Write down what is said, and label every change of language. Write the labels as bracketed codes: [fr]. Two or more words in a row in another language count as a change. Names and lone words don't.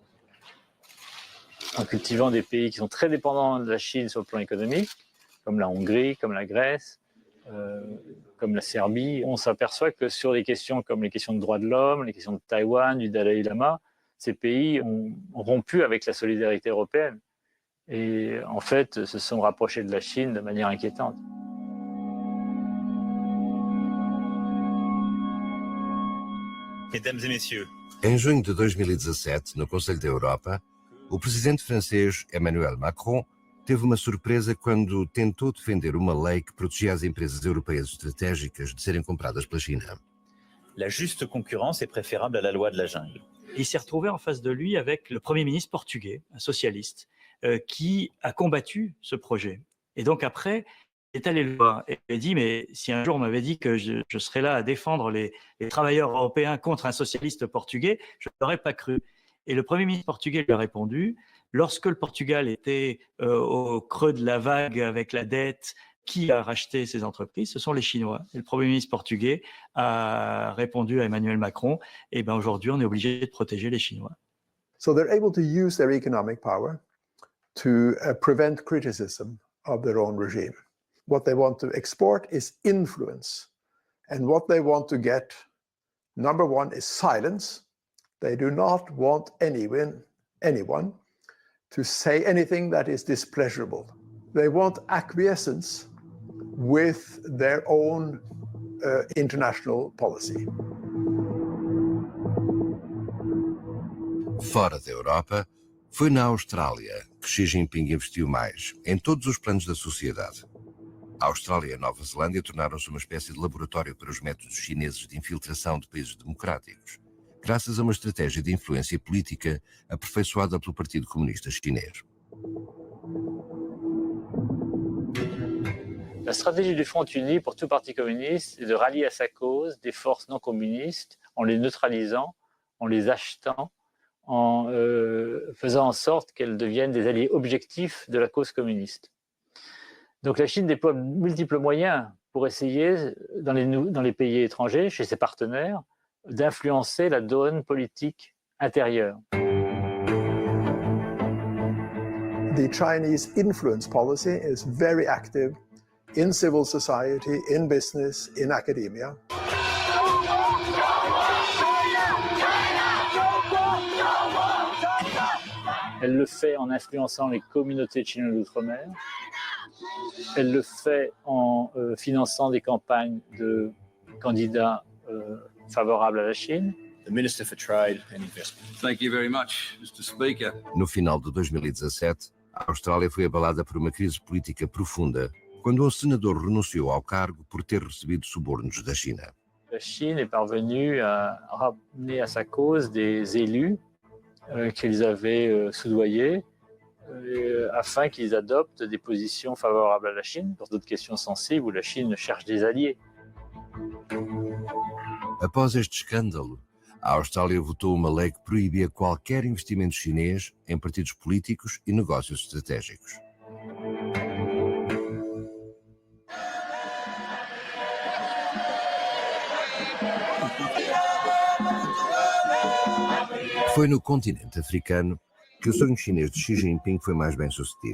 [fr] En cultivant des pays qui sont très dépendants de la Chine sur le plan économique, comme la Hongrie, comme la Grèce, comme la Serbie, on s'aperçoit que sur des questions comme les questions de droits de l'homme, les questions de Taïwan, du Dalai Lama, ces pays ont rompu avec la solidarité européenne et en fait se sont rapprochés de la Chine de manière inquiétante. Mesdames et messieurs. [pt] Em junho de 2017, no Conselho da Europa, o presidente francês Emmanuel Macron teve uma surpresa quando tentou defender uma lei que protegia as empresas europeias estratégicas de serem compradas pela China. [fr] La juste concurrence est préférable à la loi de la jungle. Il s'est retrouvé en face de lui avec le Premier ministre portugais, un socialiste, qui a combattu ce projet. Et donc après, il est allé le voir et il a dit « Mais si un jour on m'avait dit que je serais là à défendre les travailleurs européens contre un socialiste portugais, je ne l'aurais pas cru. » Et le Premier ministre portugais lui a répondu, lorsque le Portugal était au creux de la vague avec la dette, qui a racheté ces entreprises? Ce sont les Chinois. Et le Premier ministre portugais a répondu à Emmanuel Macron, et ben aujourd'hui on est obligé de protéger les Chinois. [en] So they're able to use their economic power to prevent criticism of their own regime. What they want to export is influence. And what they want to get, number one, is silence. They do not want anyone to say anything that is displeasurable. They want acquiescence with their own international policy. [pt] Fora da Europa, foi na Austrália que Xi Jinping investiu mais, em todos os planos da sociedade. A Austrália e a Nova Zelândia tornaram-se uma espécie de laboratório para os métodos chineses de infiltração de países democráticos, graças a uma estratégia de influência política aperfeiçoada pelo Partido Comunista Chinês. [fr] La stratégie du Front uni pour tout parti communiste est de rallier à sa cause des forces non communistes en les neutralisant, en les achetant, en faisant en sorte qu'elles deviennent des alliés objectifs de la cause communiste. Donc la Chine déploie multiples moyens pour essayer, dans les pays étrangers, chez ses partenaires, d'influencer la donne politique intérieure. [en] The Chinese influence policy is very active in civil society, in business, in academia. [fr] Elle le fait en influençant les communautés chinoises d'outre-mer. Elle le fait en finançant des campagnes de candidats favorables à la Chine. [en] The Minister for Trade and Investment. Thank you very much, Mr. Speaker. [pt] No final de 2017, a Austrália foi abalada por uma crise política profunda, quando um senador renunciou ao cargo por ter recebido subornos da China. [fr] La Chine est parvenue à ramener à sa cause des élus qu'ils avaient soudoyés afin qu'ils adoptent des positions favorables à la Chine sur d'autres questions sensibles où la Chine cherche des alliés. [pt] Após este escândalo, a Austrália votou uma lei que proibia qualquer investimento chinês em partidos políticos e negócios estratégicos. Foi no continente africano que o sonho chinês de Xi Jinping foi mais bem sucedido.